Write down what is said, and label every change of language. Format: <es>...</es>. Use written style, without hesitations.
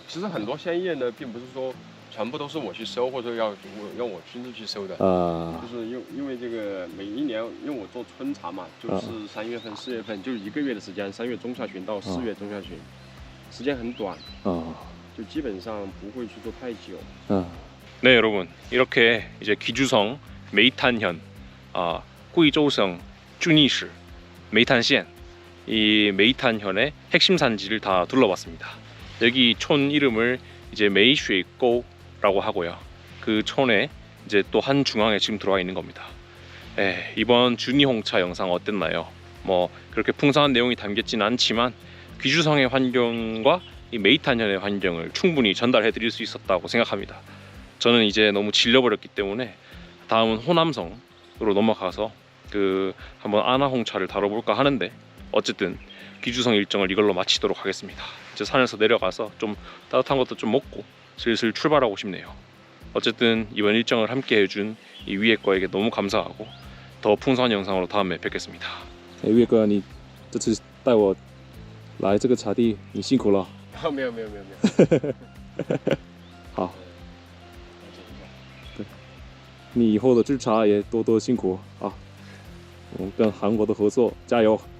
<zh>其实很多鲜叶呢，并不是说全部都是我去收，或者要我亲自去收的。就是因为这个每一年，因为我做春茶嘛，就是3月份、4月份，就是1个月的时间，3月中下旬到4月中下旬，时间很短。就基本上不会去做太久。</zh> <ko>네 여러분, 이렇게 이제 귀주성 메이탄현, 꾸이조우성 쭈니시 메이탄시엔, 이 메이탄현의 핵심 산지를 다 둘러봤습니다. 여기 촌 이름을 이제 메이쉐이꼬라고 하고요. 그 촌에 이제 또 한 중앙에 지금 들어와 있는 겁니다. 이번 주니홍차 영상 어땠나요? 뭐 그렇게 풍성한 내용이 담겼진 않지만 귀주성의 환경과 이 메이탄현의 환경을 충분히 전달해 드릴 수 있었다고 생각합니다. 저는 이제 너무 질려버렸기 때문에 다음은 호남성으로 넘어가서 한번 아나홍차를 다뤄볼까 하는데, 어쨌든 귀주성 일정을 이걸로 마치도록 하겠습니다. 이제 산에서 내려가서 좀 따뜻한 것도 좀 먹고 슬슬 출발하고 싶네요. 어쨌든 이번 일정을 함께 해준 이 위에 거에게 너무 감사하고 더 풍성한 영상으로 다음에 뵙겠습니다.</ko> <zh>岳哥，你这次带我来这个茶地，你辛苦了。没有。好，你以后的制茶也多多辛苦啊！我们跟韩国的合作加油</zh>